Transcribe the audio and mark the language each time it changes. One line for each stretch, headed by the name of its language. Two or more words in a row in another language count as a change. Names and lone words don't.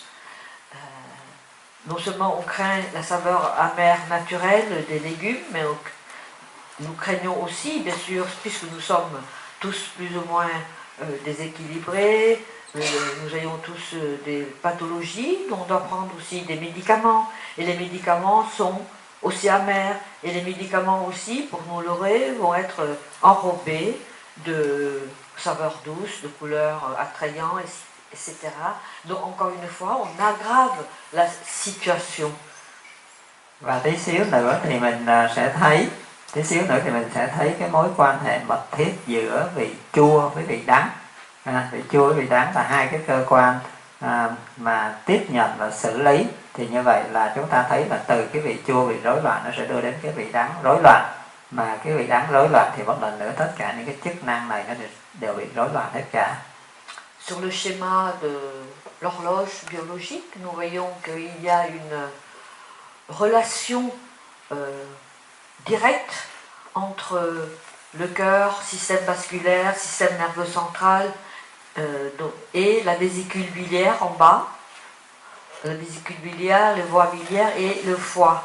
French: Non seulement on craint la saveur amère naturelle des légumes, mais nous craignons aussi, bien sûr, puisque nous sommes tous plus ou moins déséquilibrés, nous ayons tous des pathologies, on doit prendre aussi des médicaments, et les médicaments sont aussi amers, et les médicaments aussi, pour nous leurrer, vont être enrobés de saveurs douces, de couleurs attrayantes, etc. Donc encore une fois, on aggrave la situation.
Vietnamese: Và tí xíu nữa thì mình sẽ thấy Tí xíu nữa thì mình sẽ thấy cái mối quan hệ mật thiết giữa vị chua với vị đắng. Vị chua với vị đắng là hai cái cơ quan mà tiếp nhận và xử lý. Thì như vậy là chúng ta thấy là từ cái vị chua bị rối loạn nó sẽ đưa đến cái vị đắng rối loạn. Mà cái vị đắng rối loạn thì một lần nữa tất cả những cái chức năng này nó đều bị rối loạn hết cả.
French: Sur le schéma de l'horloge biologique, nous voyons qu'il y a une relation directe entre le cœur, système vasculaire, système nerveux central et la vésicule biliaire en bas, la vésicule biliaire, les voies biliaires et le foie.